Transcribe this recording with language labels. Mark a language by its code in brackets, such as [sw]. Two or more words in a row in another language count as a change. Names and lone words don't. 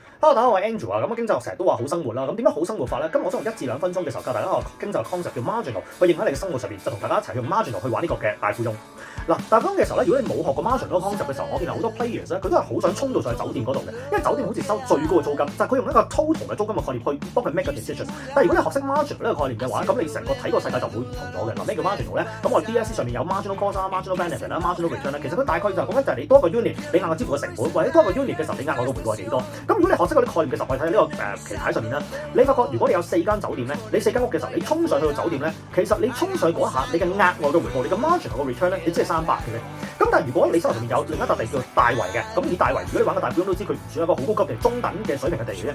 [yue] Hello，大家好，我係 Andrew 啊。咁經濟學成日都話好生活啦，咁點樣好生活法咧？今日我想用1至2分鐘嘅時候教大家一個經濟學 concept 叫 marginal，去應喺你嘅生活上邊，就同大家一齊用 marginal 去玩呢個嘅大富翁。嗱，大富翁嘅時候咧，如果你冇學過 marginal 嗰個 concept 嘅時候，我見到好多 players 咧，佢都係好想衝到上去酒店嗰度嘅，因為酒店好似收最高嘅租金，就係佢用一個 total 嘅租金嘅概念去幫佢 make 個 decision。但係如果你學識 marginal 呢個概念嘅話，咁你成個睇個世界就會唔同咗嘅。嗱，咩叫 marginal 咧？咁我哋 DSE 上面有 [en] marginal cost [yue] 啦、 [en] marginal benefit [yue] 啦、 [en] marginal return [yue] 啦，其實佢大概就係講緊就係你多一個 unit，你額外支付嘅成本，或者多一個 unit 嘅時候，你額外嘅回報係幾多？咁如果你學識嗰啲概念嘅時候，我哋睇呢個棋牌上面啦，你發覺如果你有4間酒店咧，你4間屋嘅時候，你衝上去個酒店咧，其實你衝上去嗰一下，你嘅額外嘅回報，你嘅 marginal 嘅 return 咧，你只係300嘅啫。咁但係如果你手頭上面有另一笪地叫大圍嘅，咁以大圍，如果你玩個大富翁都知佢唔算一個好高級嘅中等嘅水平嘅地嘅啫。